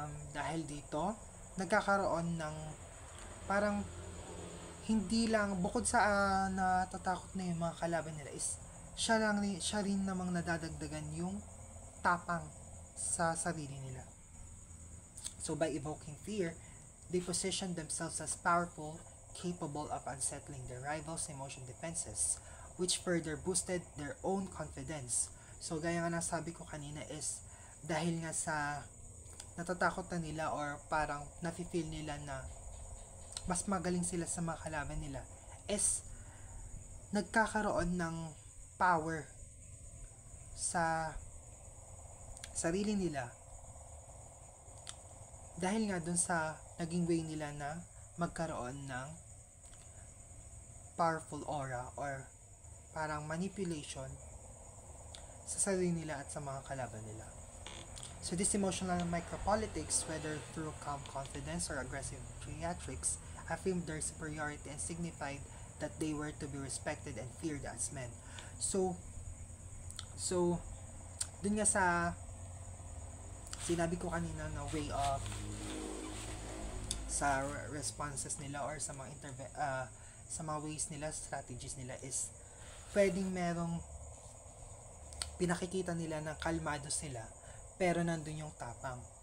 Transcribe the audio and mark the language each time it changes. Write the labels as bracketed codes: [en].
[tl] Dahil dito, nagkakaroon ng parang hindi lang, bukod sa natatakot na yung mga kalaban nila is siya rin namang nadadagdagan yung tapang sa sarili nila. [en] So by evoking fear, they position themselves as powerful, capable of unsettling their rivals' emotion defenses, which further boosted their own confidence. [tl] So gaya nga nasabi ko kanina is dahil nga sa natatakot na nila or parang nafe-feel nila na mas magaling sila sa mga kalaban nila, is nagkakaroon ng power sa sarili nila dahil nga dun sa naging way nila na magkaroon ng [en] powerful aura [tl] or parang manipulation sa sarili nila at sa mga kalaban nila. [en] So this emotional micropolitics, whether through calm confidence or aggressive theatrics, affirmed their superiority and signified that they were to be respected and feared as men. [tl] So dun nga sa sinabi ko kanina na way of sa responses nila or sa mga sa mga ways nila, strategies nila is pwedeng merong pinakikita nila na kalmado sila pero nandun yung tapang.